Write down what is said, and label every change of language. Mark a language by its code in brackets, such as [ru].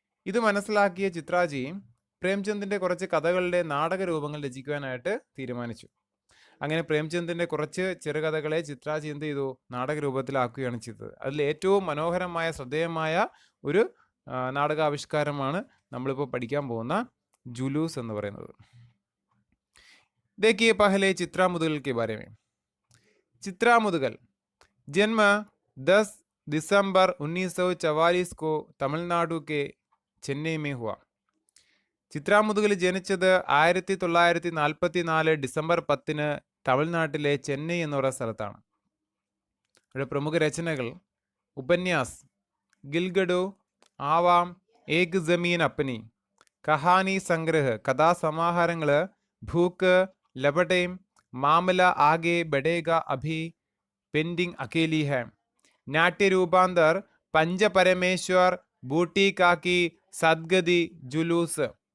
[ml] ഇത് മനസ്സിലാക്കിയ ചിത്രാജി പ്രേംചന്ദിൻ്റെ കുറച്ച് കഥകളുടെ നാടകരൂപങ്ങൾ രചിക്കുവാനായിട്ട് തീരുമാനിച്ചു. അങ്ങനെ പ്രേംചന്ദിൻ്റെ കുറച്ച് ചെറുകഥകളെ ചിത്രാജി എന്ത് ചെയ്തു? നാടകരൂപത്തിലാക്കുകയാണ് ചെയ്തത്. അതിൽ ഏറ്റവും മനോഹരമായ ശ്രദ്ധേയമായ ഒരു നാടകാവിഷ്കാരമാണ് നമ്മളിപ്പോൾ പഠിക്കാൻ പോകുന്ന ജുലൂസ് എന്ന് പറയുന്നത്. [hi] देखिए पहले चित्रा मुदगल के बारे में. चित्रा मुदगल जन्म 10 दिसंबर 1944 को तमिलनाडु के चेन्नई में हुआ. [ml] ചിത്രാ മുതുകൽ ജനിച്ചത് 1944 ഡിസംബർ 10 തമിഴ്നാട്ടിലെ ചെന്നൈ എന്ന് പറയുന്ന സ്ഥലത്താണ്. അവരുടെ പ്രമുഖ രചനകൾ ഉപന്യാസ്, ഗിൽഗഡു, ആവാം, ഏക് ജമീൻ അപ്പനി, കഹാനി സംഗ്രഹ്, കഥാസമാഹാരങ്ങൾ, ഭൂക്ക്, ലബടേം, മാമല ആകെ ബഡേഗ അഭി, പെൻഡിങ് അക്കേലി ഹെ, നാട്യരൂപാന്തർ, പഞ്ചപരമേശ്വർ, ബൂട്ടി കാക്കി, സദ്ഗതി, ജുലൂസ്.